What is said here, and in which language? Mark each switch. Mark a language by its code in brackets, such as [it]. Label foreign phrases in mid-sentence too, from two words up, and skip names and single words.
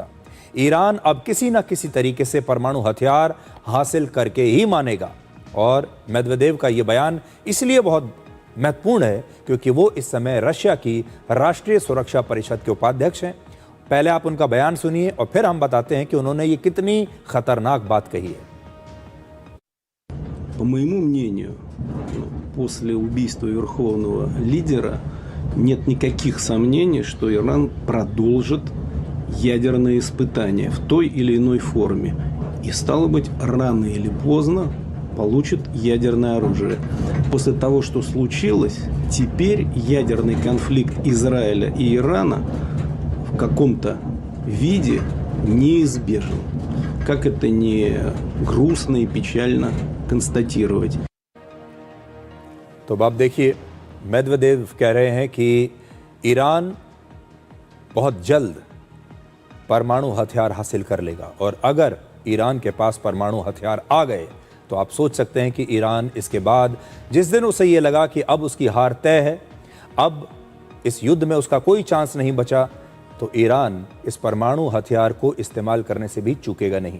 [hi] ईरान अब किसी न किसी तरीके से परमाणु हथियार हासिल करके ही मानेगा। और मेदवेदेव का ये बयान इसलिए बहुत महत्वपूर्ण है क्योंकि वो इस समय रशिया की राष्ट्रीय सुरक्षा परिषद के उपाध्यक्ष हैं। पहले आप उनका बयान सुनिए और फिर हम बताते हैं कि उन्होंने ये कितनी खतरनाक बात कही है। [ru] По моему мнению, после убийства верховного лидера нет никаких сомнений, что Иран продолжит ядерные испытания в той или иной форме. И, стало быть, рано или поздно получит ядерное оружие. После того, что случилось, теперь ядерный конфликт Израиля и Ирана в каком-то виде неизбежен. Как это не грустно и печально констатировать. [hi] तो अब देखिए, मेदवेदेव कह रहे हैं कि ईरान बहुत जल्द परमाणु हथियार हासिल कर लेगा और अगर ईरान के पास परमाणु हथियार आ गए तो आप सोच सकते हैं कि ईरान इसके बाद जिस दिन उसे ये लगा कि अब उसकी हार तय है, अब इस युद्ध में उसका कोई चांस नहीं बचा, तो ईरान इस परमाणु हथियार को इस्तेमाल करने से भी चूकेगा नहीं।